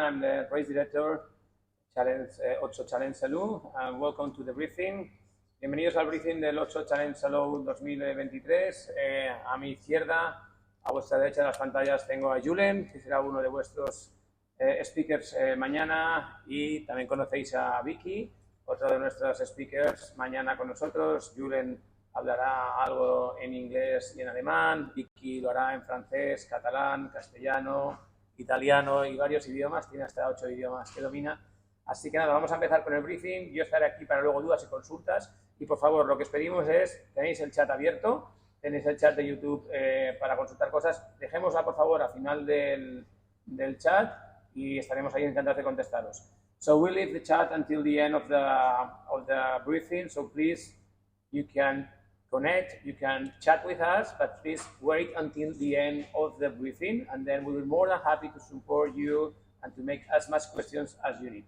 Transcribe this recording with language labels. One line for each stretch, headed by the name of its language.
English: I'm the race director, OTSO Challenge Salou. Welcome to the briefing.
Spanish: Bienvenidos al briefing del OTSO Challenge Salou 2023. A mi izquierda, a vuestra derecha de las pantallas, tengo a Julen, que será uno de vuestros speakers mañana, y también conocéis a Vicky, otro de nuestros speakers mañana con nosotros. Julen hablará algo en inglés y en alemán, Vicky lo hará en francés, catalán, castellano, italiano y varios idiomas, tiene hasta 8 idiomas que domina. Así que nada, vamos a empezar con el briefing. Yo estaré aquí para luego dudas y consultas. Y por favor, lo que os pedimos es, tenéis el chat abierto, tenéis el chat de YouTube para consultar cosas. Dejémosla por favor al final del chat y estaremos ahí encantados de contestaros.
English: So we'll leave the chat until the end of the briefing, so please, you can connect, you can chat with us, but please wait until the end of the briefing, and then we will be more than happy to support you and to make as much questions as you need.